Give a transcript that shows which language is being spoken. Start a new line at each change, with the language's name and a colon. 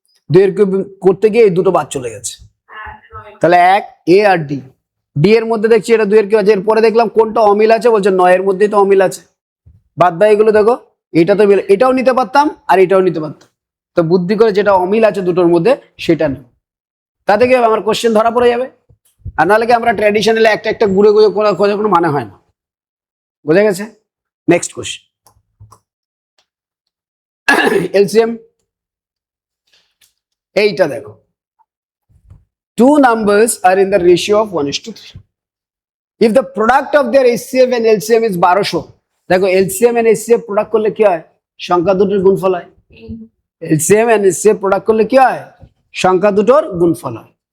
Bangla: 2 এর কিউব করতে গিয়ে এই দুটো বাদ চলে গেছে, তাহলে 1 এ আর ডি, ডি এর মধ্যে দেখছি এটা 2 এর কিউব আছে, এরপরে দেখলাম কোনটা অমিল আছে, বলছে 9 এর মধ্যেই তো অমিল আছে, বাদ বাকি এগুলো দেখো, এটা তো মিলে, এটাও নিতে পারতাম আর এটাও নিতে পারতাম, তো বুদ্ধি করে যেটা অমিল আছে দুটোর মধ্যে সেটা নেব, তাতে কি হবে, আমার কোশ্চেন ধরা পড়ে যাবে। আর নাহলে কি আমরা ট্র্যাডিশনালি একটা একটা ঘুরে ঘুরে খোঁজার কোনো মানে হয় না। বোঝা গেছে?
English: next question, LCM
Bangla: এইটা দেখো,
English: 2 numbers are in the ratio of 1:3. If the product of their HCF and LCM is 1200,
Bangla: দেখো LCM and HCF প্রোডাক্ট করলে কি হয়, সংখ্যা দুটোর গুণফল হয়। LCM and HCF প্রোডাক্ট করলে কি হয়, সংখ্যা দুটোর গুণফল হয়।